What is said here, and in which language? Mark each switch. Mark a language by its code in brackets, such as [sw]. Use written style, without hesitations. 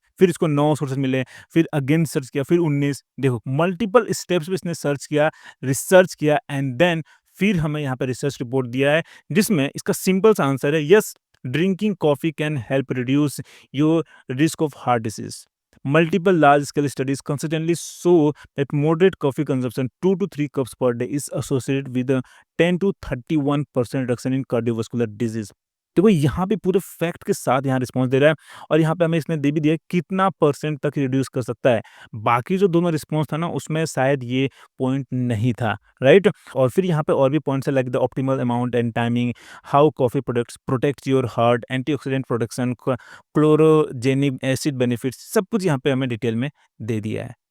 [hi] फिर इसको 9 सोर्सेस मिले, फिर अगेन सर्च किया, फिर 19 देखो मल्टीपल स्टेप्स पे इसने सर्च किया, रिसर्च किया [en] and then [hi] फिर हमें यहाँ पे रिसर्च रिपोर्ट दिया है, जिसमें इसका सिंपल सा आंसर है [en] Yes, drinking coffee can help reduce your risk of heart disease. Multiple large-scale studies consistently show that moderate coffee consumption 2 to 3 cups per day is associated with a 10 to 31% reduction in cardiovascular disease। [hi] देखो यहाँ पे पूरे fact के साथ यहाँ response दे रहा है और यहाँ पे हमें इसने दे भी दिया है कितना परसेंट तक रिड्यूस कर सकता है। बाकी जो दोनों रिस्पॉन्स था ना उसमें शायद ये पॉइंट नहीं था, राइट? और फिर यहाँ पे और भी पॉइंट्स है [en] like the optimal amount and timing, how coffee products protects your heart, antioxidant production, chlorogenic acid benefits, [hi] सब कुछ यहाँ पे हमें डिटेल में दे दिया है।